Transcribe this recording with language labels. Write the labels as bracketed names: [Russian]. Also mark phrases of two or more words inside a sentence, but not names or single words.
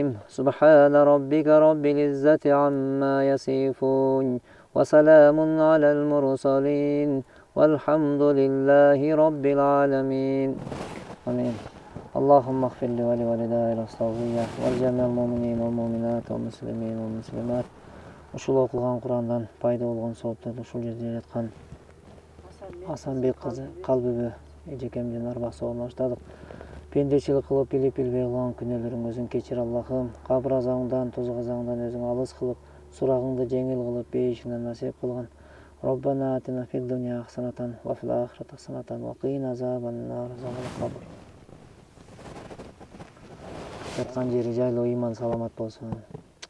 [Arabic] سبحان ربك رب العزة عما يصفون. وسلام على المرسلين والحمد لله رب العالمين. Amin. اللهم اغفر لي ولوالدي أستغفر الله ولجميع المؤمنين والمؤمنات والمسلمين والمسلمات. [Kyrgyz] Ушул окулган Курандан пайда болгон соопторду ушул жерде жаткан Асанбек кызы Калбүбү эжекемдин арбасына баштадык. Пендечилик кылып билип билбей кылган күнөөлөрүңүздүн кечир Аллахым. Кабыр азабыңдан, тозок азабыңдан өзүң алыс кылып, сурагыңды жеңил кылып бейишиңден насип кылган. [Arabic] ربنا آتنا في الدنيا حسنة وفي الآخرة حسنة وقنا عذاب النار. [Kyrgyz] Жаткан жери жайлуу, иман саламат болсун.